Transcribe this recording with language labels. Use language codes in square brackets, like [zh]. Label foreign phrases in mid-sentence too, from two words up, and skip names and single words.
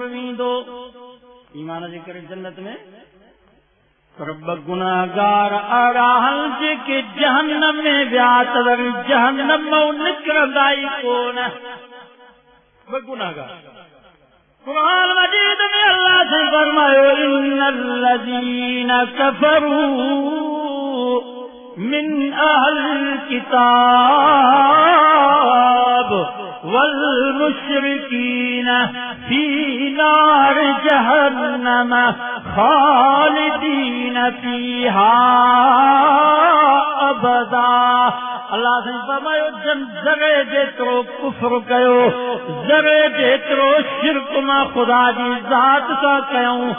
[sd] वेंदो ईमान जे करे जन्नत में पर ॿ गुनाहगार अहिड़ा आहिनि जेके जहन्नम में विया त वरी जहन्नम मां निकिरंदा ई कोन ॿ गुनाहगार क़ुरान मजीद में अल्लाह से फरमायो [ar] إن الذين كفروا من أهل الكتاب والمشركين في نار جهنم خالدين فيها أبدا [sd] अल्लाह से फरमायो ज़रे जेतिरो कुफ्र कयो ज़रे जेतिरो शिरक मां ख़ुदा जी ज़ात सां कयूं